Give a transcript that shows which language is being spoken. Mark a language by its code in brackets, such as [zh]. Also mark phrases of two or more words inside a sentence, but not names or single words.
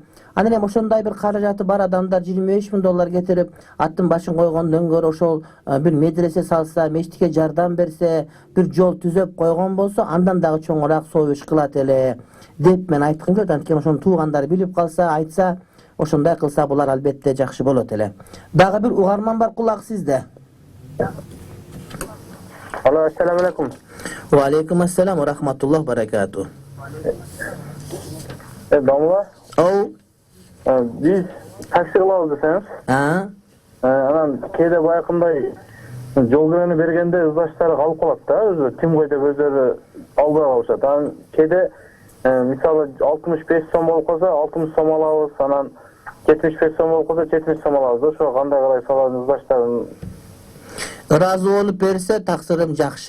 [ky] Анан эми ошондой бир каражаты бар адамдар $25,000 кетирип, аттын башын койгондон көрө ошол бир медресе салса, мечитке жардам берсе, бир жол түзөп койгон болсо, андан дагы чоңураак союш кылат эле деп мен айткым келет. Анткени ошонун туугандары билип калса, айтса, ошондой кылса булар албетте жакшы болот эле. Дагы бир угарман бар, кулак сизде. Алло, [ar] السلام عليكم. وعليكم السلام ورحمة الله بركاته. Damla. Ow. [ky] Biz taksi kılabız deseniz. Anam kede bayakınday жол кирени бергенде ыздаштары калып калат да, өзү ким кой деп өзүлөрү албай калышат. Анан кеде мисалы 65 сом болуп калса 60 сом алабыз, анан 75 сом болуп калса 70 сом алабыз. Ошо кандай карай салат ыздаштарын? Ыраазы болуп берсе таксырым жакшы.